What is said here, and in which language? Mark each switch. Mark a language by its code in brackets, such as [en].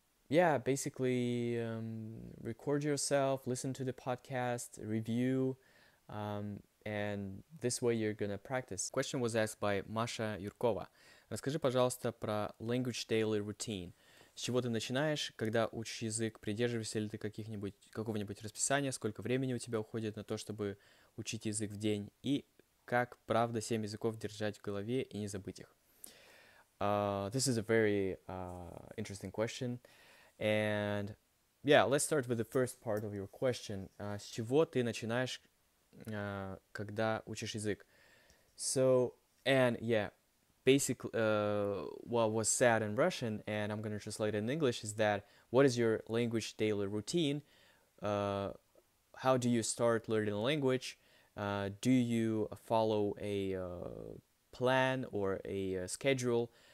[en] Yeah, basically, record yourself, listen to the podcast, review, and this way you're gonna practice. Question was asked by Masha Юркова. [ru] Расскажи, пожалуйста, про [en] language daily routine. [ru] С чего ты начинаешь, когда учишь язык? Придерживаешься ли ты какого-нибудь расписания? Сколько времени у тебя уходит на то, чтобы учить язык в день? И как, правда, 7 языков держать в голове и не забыть их? [en] This is a very interesting question. And yeah, let's start with the first part of your question. [ru] С чего ты начинаешь, когда учишь язык? [en] So, and yeah, basically, what was said in Russian, and I'm going to translate it in English, is that what is your language daily routine? Uh, how do you start learning a language? Do you follow a plan or a schedule?